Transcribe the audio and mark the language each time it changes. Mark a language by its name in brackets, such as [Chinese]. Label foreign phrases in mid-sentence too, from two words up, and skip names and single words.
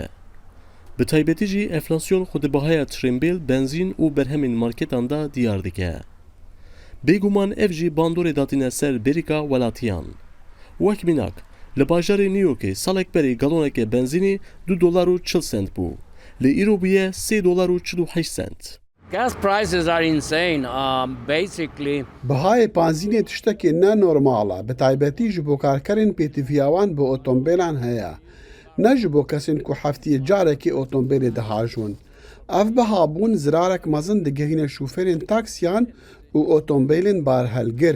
[Kurdish] Bi taybetî jî enflasyon xwe di bihaya trêmbêl, benzîn û berhemên marketan da diyar dike. Bêguman ev jî bandorê datîne ser bêrîka welatiyan. Wek mînak, li bajarê New Yorkê salek berê galoneke benzînê $2.40 bû. Li îro bûye $3.48. [English] Gas prices are insane. Basically, [Kurdish] Bihayê panzînê tiştekê ne normal e, bi taybetî ji bo karkerên pêtiviyawan bi otomobîlan heye. نه ji bo kesên ku heftiyê carekê otomobêlê dihajûn. Ev bihabûn zirarek mezin digihîne şûferên taksiyan û otomobêlên barhelgir.